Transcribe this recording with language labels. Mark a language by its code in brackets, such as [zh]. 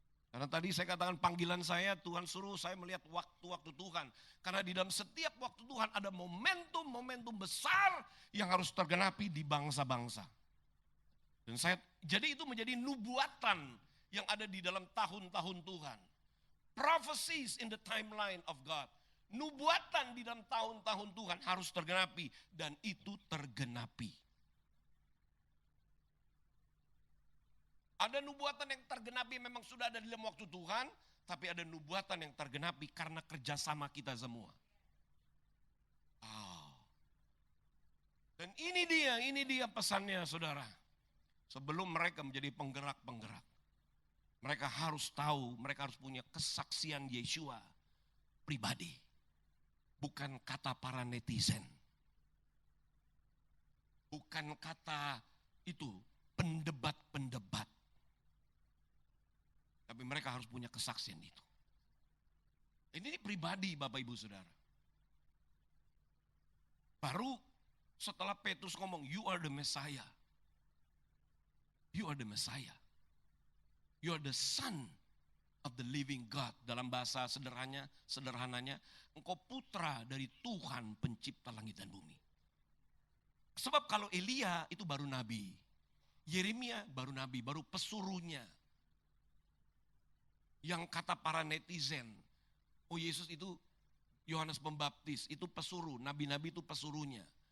[id] Karena tadi saya katakan panggilan saya, Tuhan suruh saya melihat waktu-waktu Tuhan. Karena di dalam setiap waktu Tuhan ada momentum-momentum besar yang harus tergenapi di bangsa-bangsa. Dan jadi itu menjadi nubuatan yang ada di dalam tahun-tahun Tuhan. [en] Prophecies in the timeline of God. [id] Nubuatan di dalam tahun-tahun Tuhan harus tergenapi. Dan itu tergenapi. Ada nubuatan yang tergenapi memang sudah ada di dalam waktu Tuhan, tapi ada nubuatan yang tergenapi karena kerjasama kita semua. Dan Dan ini dia pesannya saudara. Sebelum mereka menjadi penggerak-penggerak, mereka harus tahu, mereka harus punya kesaksian Yeshua pribadi. Bukan kata para netizen. Bukan kata itu pendebat-pendebat. Tapi mereka harus punya kesaksian itu. Ini pribadi Bapak Ibu Saudara. Baru setelah Petrus ngomong, [en] you are the Messiah. You are the Messiah. You are the son of the living God. [id] Dalam bahasa sederhananya, engkau putra dari Tuhan pencipta langit dan bumi. Sebab kalau Elia itu baru nabi. Yeremia baru nabi, baru pesuruhnya. Yang kata para netizen, oh Yesus itu Yohanes Pembaptis, itu pesuruh, nabi-nabi itu pesuruhnya.